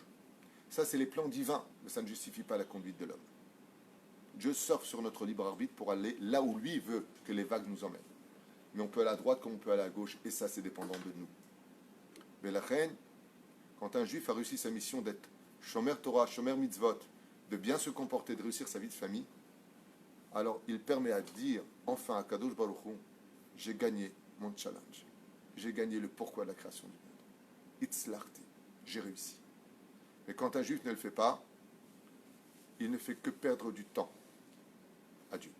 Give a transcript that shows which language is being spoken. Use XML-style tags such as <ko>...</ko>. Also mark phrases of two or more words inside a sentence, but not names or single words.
<fr>Ça, c'est les plans divins, mais ça ne justifie pas la conduite de l'homme. Dieu surfe sur notre libre arbitre pour aller là où lui veut que les vagues nous emmènent. Mais on peut aller à droite comme on peut aller à gauche, et ça, c'est dépendant de nous. Mais la reine, quand un juif a réussi sa mission d'être</fr> <he>שומר תורה, שומר מצוות,</he> <fr>de bien se comporter, de réussir sa vie de famille, alors il permet à dire, enfin à</fr> <he>קדוש ברוך הוא,</he> <fr>j'ai gagné mon challenge. J'ai gagné le pourquoi de la création du monde. Itzlarti, j'ai réussi. Mais quand un juif ne le fait pas, il ne fait que perdre du temps à Dieu.</fr>